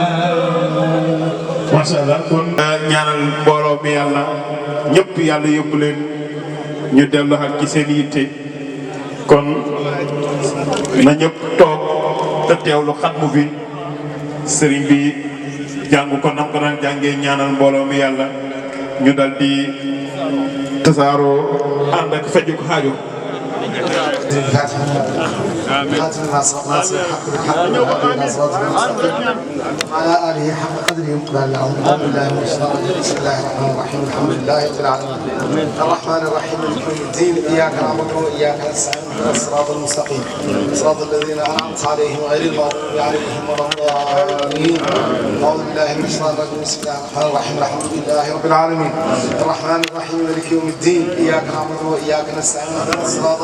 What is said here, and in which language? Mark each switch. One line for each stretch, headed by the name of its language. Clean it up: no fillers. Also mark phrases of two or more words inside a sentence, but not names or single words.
Arabic: ما شاء الله
Wolof: kon ñaanal mbooloo mi yàlla ñëpp yàlla yóbbu leen ñu dellu ak ci seen yitte kon na ñëpp toog te teewlu xatmu bi sëriñ bi jàng ko nam ko daan jàngee ñaanal mbooloo mi yàlla ñu dal di tasaaroo ànd ak faju ko xaajo
Arabic: على آله حق قدره ومقداره العظيم أعوذ بالله من الشيطان الرجيم بسم الله الرحمن الرحيم الحمد لله رب العالمين الرحمن الرحيم مالك يوم الدين إياك نعبد وإياك نستعين اهدنا الصراط المستقيم صراط الذين أنعمت عليهم غير المغضوب عليهم ولا الضالين أعوذ بالله من الشيطان الرجيم بسم الله الرحمن الرحيم الحمد لله رب العالمين الرحمن الرحيم مالك يوم الدين إياك نعبد وإياك نستعين اهدنا الصراط